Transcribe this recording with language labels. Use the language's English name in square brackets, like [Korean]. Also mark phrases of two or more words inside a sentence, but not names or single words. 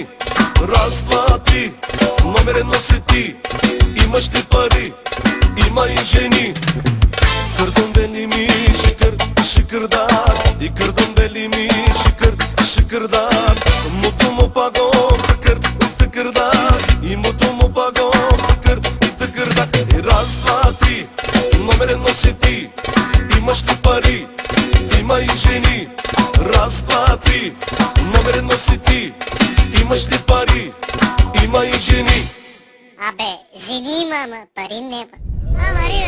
[Bulgarian] Раз, два, три, номер едно си ти. Имаш ли пари? Има и жени. [Turkish] Kırdım belimi şıkır şıkırdak, kırdım belimi şıkır şıkırdak. Umudumu pagom tıkır tıkırdak, umudumu pagom tıkır tıkırdak. [Bulgarian] Раз, два, три, номер едно си ти. Имаш ли пари? Има и жени. Раз, два, три, номер едно си ти. Имаш ли пари? Има и жени. Абе, жени има, ама пари няма.